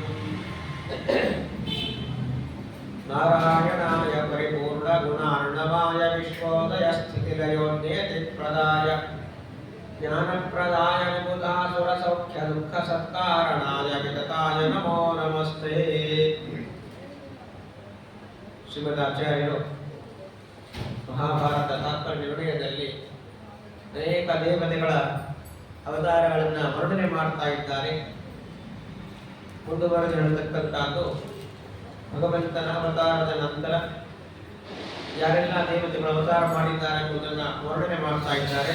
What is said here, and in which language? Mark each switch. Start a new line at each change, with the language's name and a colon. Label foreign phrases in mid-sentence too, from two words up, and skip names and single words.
Sanskrit: नारायणाय परिपूर्णगुणार्णवाय विश्वोदयस्थितिलयोन्यतिप्रदाय ज्ञानप्रदाय विबुधासुरसौख्यदुःखसत्कारणाय वितताय नमो नमस्ते।
Kannada: ಶ್ರೀಮದಾಚಾರ್ಯರು ಮಹಾಭಾರತ ತಾತ್ಪರ್ಯ ನಿರ್ಣಯದಲ್ಲಿ ಅನೇಕ ದೇವತೆಗಳ ಅವತಾರಗಳನ್ನು ವರ್ಣನೆ ಮಾಡ್ತಾ ಇದ್ದಾರೆ. ಮುಂದುವರೆದು ನಡೆತಕ್ಕಂಥದ್ದು ಭಗವಂತನ ಅವತಾರದ ನಂತರ ಯಾರೆಲ್ಲ ದೇವತೆಗಳು ಅವತಾರ ಮಾಡಿದ್ದಾರೆ ಎಂಬುದನ್ನು ವರ್ಣನೆ ಮಾಡ್ತಾ ಇದ್ದಾರೆ.